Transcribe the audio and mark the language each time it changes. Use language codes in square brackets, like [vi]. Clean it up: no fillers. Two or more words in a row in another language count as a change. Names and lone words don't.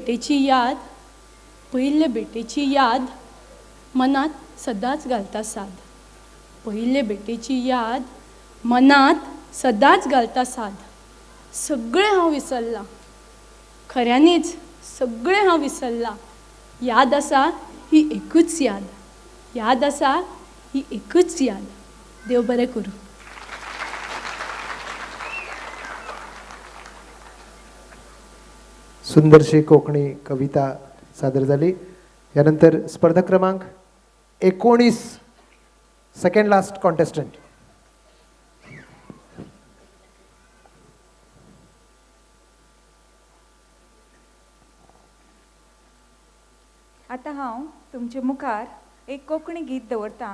[kok] भेटेची याद मनात सदांच घालता साद पयले भेटेची याद मनात सदांच घालता साद सगळें हांव विसरलां खऱ्यांनीच सगळें हांव विसरलां याद आसा ही एकूच याद आसा ही एकूच याद देव बरें करूं [mr] सुंदरशी कोकणी कविता सादर झाली. यानंतर स्पर्धक क्रमांक 19 [en] second last contestant. [kok] आतां हांव तुमचे मुखार एक कोंकणी गीत दवरतां.